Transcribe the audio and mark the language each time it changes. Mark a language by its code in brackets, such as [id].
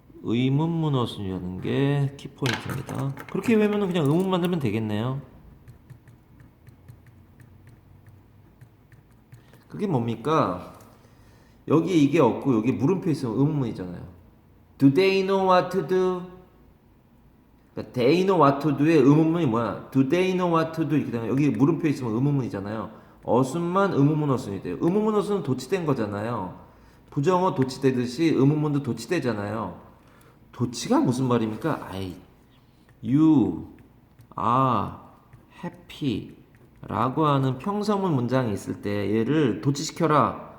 [ko] 의문문 어순이라는 게 키포인트입니다. 그렇게 외우면 그냥 의문 만들면 되겠네요. 그게 뭡니까? 여기 이게 없고 여기 물음표 있으면 의문문이잖아요. [en] Do they know what to do? [ko] 그러니까 [en] they know what to do [ko] 의 의문문이 뭐야? [en] Do they know what to do? [ko] 이렇게 되면 여기 물음표 있으면 의문문이잖아요. 어순만 의문문 어순이 돼요. 의문문 어순은 도치된 거잖아요. 부정어 도치되듯이 의문문도 도치되잖아요. 도치가 무슨 말입니까? 아이, [en] you are happy [ko] 라고 하는 평서문 문장이 있을 때 얘를 도치시켜라.